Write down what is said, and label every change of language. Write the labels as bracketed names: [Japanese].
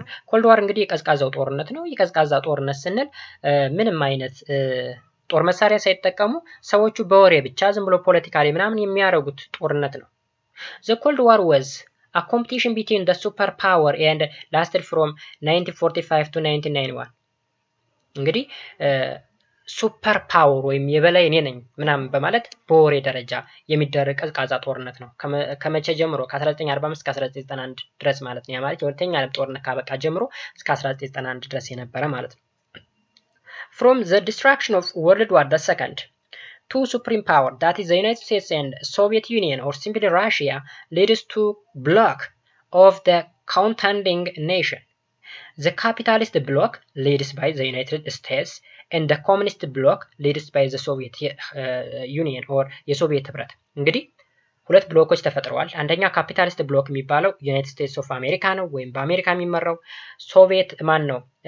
[Amharic] ኮልድ ዋር እንግዲህ የቀዝቃዛው ጦርነት ነው። የቀዝቃዛ ጦርነት ስንል ምንም አይነት ጦር መሳሪያ ሳይጠቀሙ ሰዎቹ በወሬ ብቻ ዝም ብሎ ፖለቲካሊ ምናምን የሚያደርጉት ጦርነት ነው። [English] The Cold War was a competition between the superpower and lasted from 1945 to 1991 [Amharic] እንግዲህ ሱፐር ፓወር ወይም የበላይ እኔ ነኝ ምናምን በማለት በወሬ ደረጃ የሚደረግ ቀዝቃዛ ጦርነት ነው። ከመቼ ጀምሮ? ከ1945 እስከ 1991 ድረስ ማለት ነው። ያ ማለት የሁለተኛ ዓለም ጦርነት ካበቃ ጀምሮ እስከ 1991 ድረስ የነበረ ማለት ነው። [English] From the destruction of World War II two supreme power, that is the United States and Soviet Union, or simply Russia, leads to block of the contending nation. The capitalist bloc leads by the United States and the communist bloc leads by the Soviet Union or [Amharic] የሶቪየት ህብረት። እንግዲህ ሁለት ብሎኮች ተፈጥረዋል። አንደኛ ካፒታሊስት ብሎክ የሚባለው ዩናይትድ ስቴትስ ኦፍ አሜሪካ ነው ወይም በአሜሪካ የሚመራው። ሶቪየት ማን ነው?